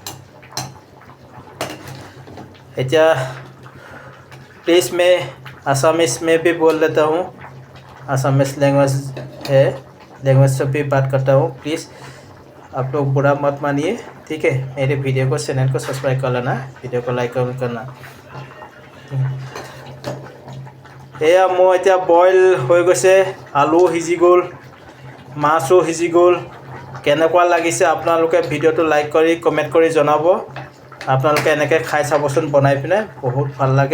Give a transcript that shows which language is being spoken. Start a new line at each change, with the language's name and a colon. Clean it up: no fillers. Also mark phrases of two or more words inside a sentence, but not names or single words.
Hindi: अच्छा प्लीज़ मैं असमीज में भी बोल लेता हूँ,
English: Assamese language
Hindi: है, लैंग्वेज से भी बात करता हूँ। प्लीज़ आप लोग बुरा मत मानिए, ठीक है। मेरे वीडियो को चैनल को सब्सक्राइब कर लेना, वीडियो को
English: like comment
Hindi: करना।
Assamese: এয়া মই এতিয়া বইল হৈ গৈছে, আলু সিজি গ'ল, মাছো সিজি গ'ল। কেনেকুৱা লাগিছে আপোনালোকে ভিডিঅ'টো লাইক কৰি কমেণ্ট কৰি জনাব। আপোনালোকে এনেকৈ খাই চাবচোন বনাই পিনে, বহুত ভাল লাগে।